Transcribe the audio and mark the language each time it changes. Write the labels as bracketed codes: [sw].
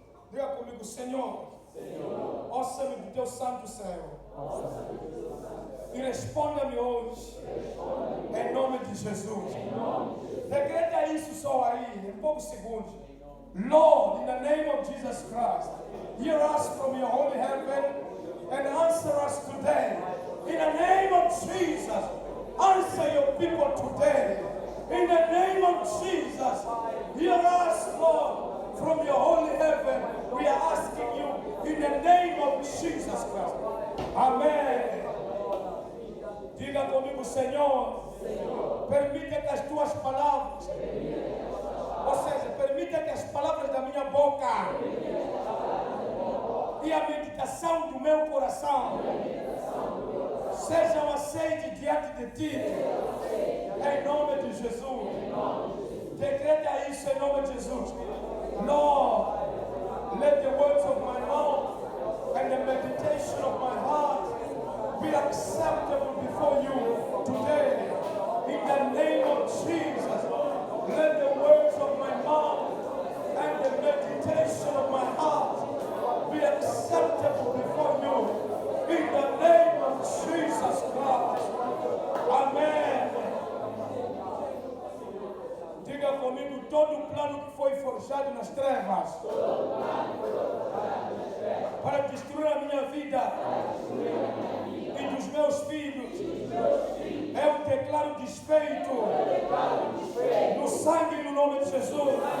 [pt] Diga comigo, Senhor, ouça-me do teu santo céu. E responda-me hoje, em nome de Jesus. Decreta isso só aí, em poucos segundos. [en] Lord, in the name of Jesus Christ, hear us from your holy heaven and answer us today. In the name of Jesus, answer your people today. In the name of Jesus, hear us, Lord, from your holy heaven. We are asking you in the name of Jesus Christ. Amen. [pt] Diga comigo, Senhor, permita que as tuas palavras, ou seja, permita que as palavras da minha boca e a meditação do meu coração sejam aceitos diante de ti. Em nome de Jesus. Decreta isso em nome de Jesus. [en] Lord, let the words of my mouth and the meditation of my heart be acceptable before you today. In the name of Jesus, let the words of my mouth and the meditation of my heart be acceptable before you. In the name of Jesus Christ. [pt] Amém. Diga comigo, todo plano que foi forjado nas trevas para destruir a minha vida e dos meus filhos, eu declaro desfeito no sangue e no nome de Jesus.